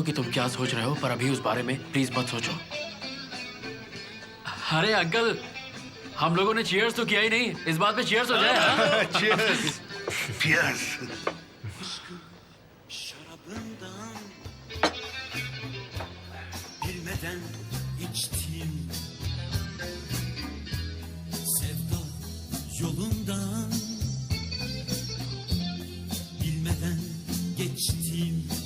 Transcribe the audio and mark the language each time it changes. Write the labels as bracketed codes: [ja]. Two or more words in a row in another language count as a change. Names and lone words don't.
[hi] कि तुम क्या सोच रहे हो, पर अभी उस बारे में प्लीज मत सोचो। अरे अंकल, हम लोगों ने चीयर्स तो किया ही नहीं, इस बात पे चीयर्स हो जाए। हाँ? [en] Cheers। Cheers। [tr] Bilmeden içtim sevda yolundan, bilmeden geçtim.